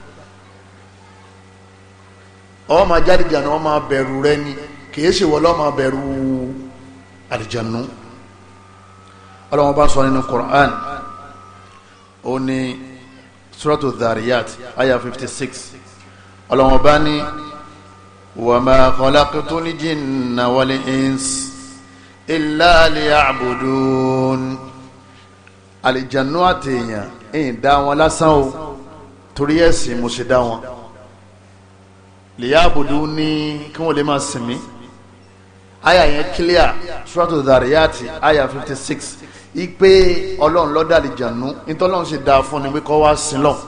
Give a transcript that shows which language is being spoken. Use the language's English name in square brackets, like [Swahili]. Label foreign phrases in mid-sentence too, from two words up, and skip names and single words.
[Yoruba] Ọ máa jáde jànú, ọ máa bẹ̀rù rẹ ni, kìí ṣe wọ́n lọ́ máa bẹ̀rù àlìjànú. Ọlọ́run bá sọ nínú Qur'an, ó ní suratu Dhariyat aya 56. Ọlọ́run bá ní [Arabic] وما خلقت الجن والإنس إلا ليعبدون. [Yoruba] Àlìjànú àti èèyàn èyí dá wọn lásán o, torí ẹ̀sìn mo ṣe dá wọn. Liyabudu ní kí wọ́n lè máa sìn mí. Aya yẹn clear, suratu Dhariyat aya 56. Ipe Ọlọ́run ló dá àlìjànú, ìtọ́lọ́run ṣe dá fún ni pé kó wá sìn lọ.